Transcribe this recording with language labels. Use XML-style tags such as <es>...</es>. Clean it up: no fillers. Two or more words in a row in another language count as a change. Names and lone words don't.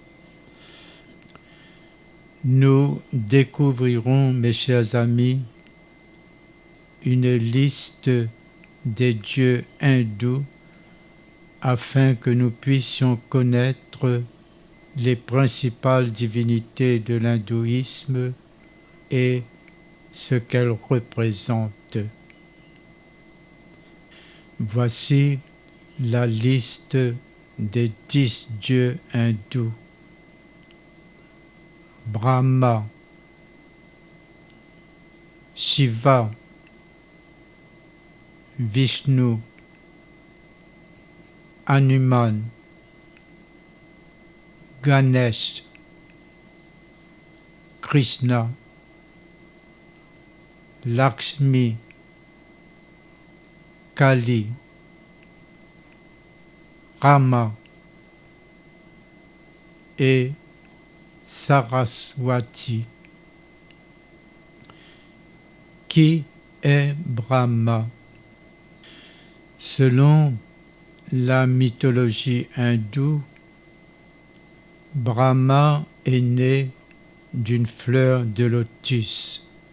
<fr>Nous découvrirons, mes chers amis, une liste des dieux hindous afin que nous puissions connaître les principales divinités de l'hindouisme et ce qu'elles représentent. Voici la liste des 10 dieux hindous. Brahma, Shiva, Vishnu, Hanuman, Ganesh, Krishna, Lakshmi, Kali, Rama et Saraswati. Qui est Brahma? Selon la mythologie hindoue, Brahma est né d'une fleur de lotus.</fr>